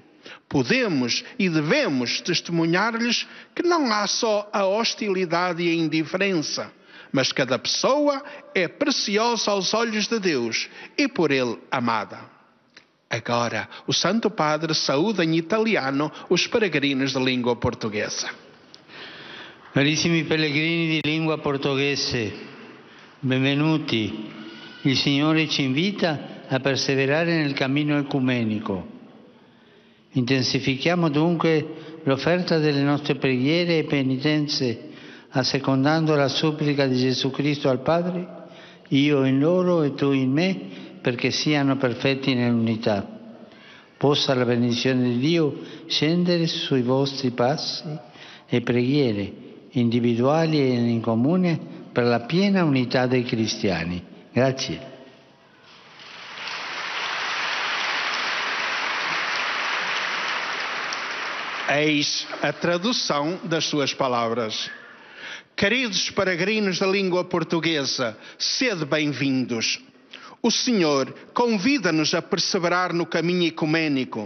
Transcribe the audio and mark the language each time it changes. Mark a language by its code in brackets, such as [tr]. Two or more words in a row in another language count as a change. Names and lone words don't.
[pt] Podemos e devemos testemunhar-lhes que não há só a hostilidade e a indiferença, mas cada pessoa é preciosa aos olhos de Deus e por Ele amada. Agora, o Santo Padre saúda em italiano os peregrinos de língua portuguesa. [it] Carissimi pellegrini di lingua portoghese, benvenuti. Il Signore ci invita a perseverare nel cammino ecumenico. Intensifichiamo dunque l'offerta delle nostre preghiere e penitenze, assecondando la supplica di Gesù Cristo al Padre, io in loro e tu in me, perché siano perfetti nell'unità. Possa la benedizione di Dio scendere sui vostri passi e preghiere, individuali e in comune, per la piena unità dei cristiani. Grazie. [pt] Eis a tradução das suas palavras. Queridos peregrinos da língua portuguesa, sede bem-vindos. O Senhor convida-nos a perseverar no caminho ecumênico.